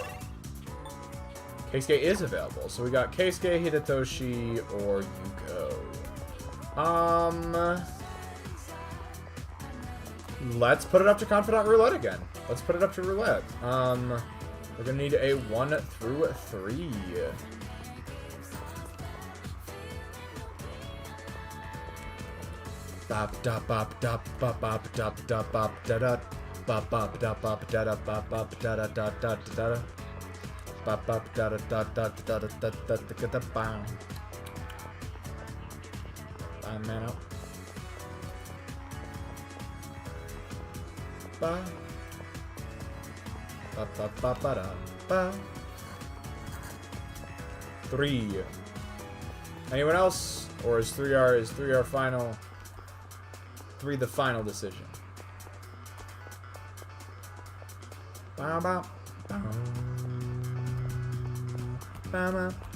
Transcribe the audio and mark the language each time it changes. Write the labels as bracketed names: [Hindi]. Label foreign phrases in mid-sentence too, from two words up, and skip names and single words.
[English] Keisuke is available. So we got Keisuke, Hidetoshi, or Yuko. Let's put it up to Confidant Roulette again. Let's put it up to Roulette. We're gonna need a 1 through 3. Bop dop bop dop bop bop dop dop bop da da bop bop dop bop da da bop bop da da da da da da bop bop da da da da da da da da da da bam. Bam, man up. Ba. Ba ba ba ba da ba. 3. Anyone else? Or is 3R final? 3 the final decision. Ba ba ba. Ba ba.